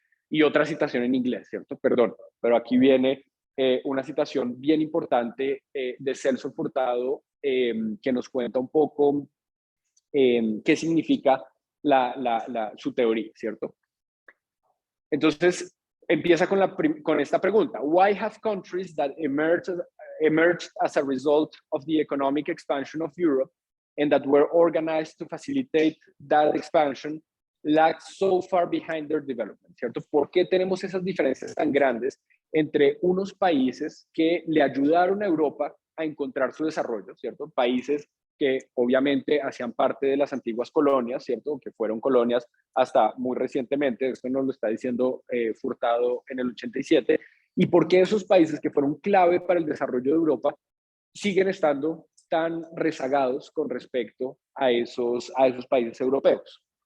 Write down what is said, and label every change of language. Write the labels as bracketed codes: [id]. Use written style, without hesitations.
[es] Y otra citación en inglés, ¿cierto? Perdón, pero aquí viene una citación bien importante de Celso Furtado que nos cuenta un poco qué significa su teoría, ¿cierto? Entonces, empieza con esta pregunta. [en] Why have countries that emerged as a result of the economic expansion of Europe and that were organized to facilitate that expansion lag so far behind their development, [es] ¿cierto? ¿Por qué tenemos esas diferencias tan grandes entre unos países que le ayudaron a Europa a encontrar su desarrollo, ¿cierto? Países que obviamente hacían parte de las antiguas colonias, ¿cierto?, que fueron colonias hasta muy recientemente, esto nos lo está diciendo Furtado en el 87, y por qué esos países que fueron clave para el desarrollo de Europa siguen estando tan rezagados con respecto a esos países europeos.